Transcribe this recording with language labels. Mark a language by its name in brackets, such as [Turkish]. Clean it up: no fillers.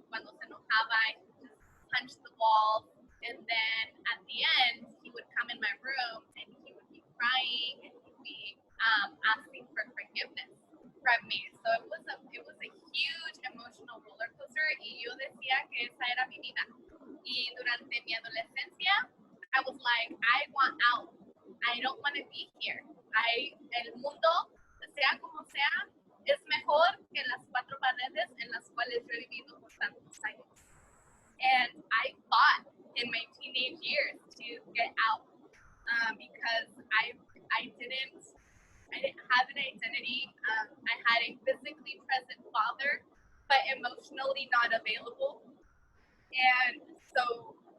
[English] Cuando se enojaba, he would just punch the walls, and then at the end, he would come in my room and he would be crying and he'd be asking for forgiveness from me. So it was a huge emotional roller coaster, y yo decía que esa era mi vida. Y durante mi adolescencia, I was like, I want out. I don't want to be here. [Spanish] El mundo, sea como sea, es mejor que las cuatro paredes en las cuales yo he vivido por tantos años. [English] And I fought in my teenage years to get out because I didn't have an identity. I had a physically present father, but emotionally not available. And so,